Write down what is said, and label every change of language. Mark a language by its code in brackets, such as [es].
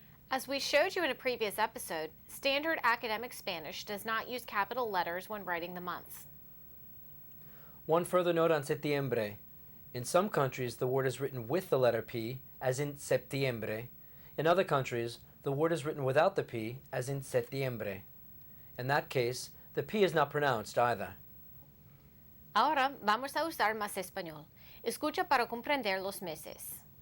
[en] As we showed you in a previous episode, standard academic Spanish does not use capital letters when writing the months. One further note on septiembre. In some countries, the word is written with the letter P, as in septiembre. In other countries, the word is written without the P, as in septiembre. In that case, the P is not pronounced either. [es] Ahora vamos a usar más español. Escucha para comprender los meses.